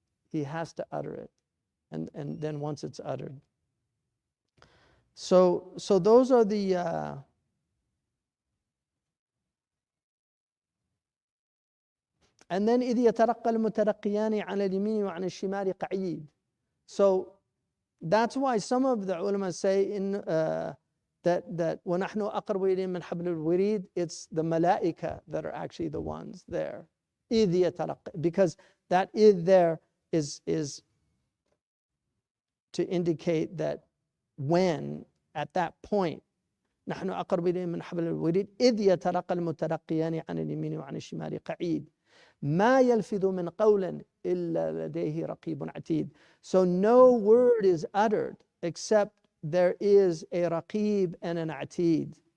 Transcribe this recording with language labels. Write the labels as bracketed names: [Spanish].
[English] He has to utter it, and then once it's uttered. So those are the and then [Arabic] إذ يترقى المترقيان على اليمين وعن الشمال قعيد. [English] So that's why some of the ulama say that [Arabic] وَنَحْنُ أَقْرَبُ إِلَيْهِ مِنْ حَبْلِ الْوَرِيدِ, [English] it's the malaika that are actually the ones there. [Arabic] إِذْ يَتَرَقَّى, [English] because that إِذ there is to indicate that when at that point. [Arabic] نحن أقرب إليه من حبل الوريد إذ يتلقى المتلقيان عن اليمين وعن الشمال قعيد ما يلفظ من قول إلا لديه رقيب عتيد. [English] So no word is uttered except there is a raqib and an atid.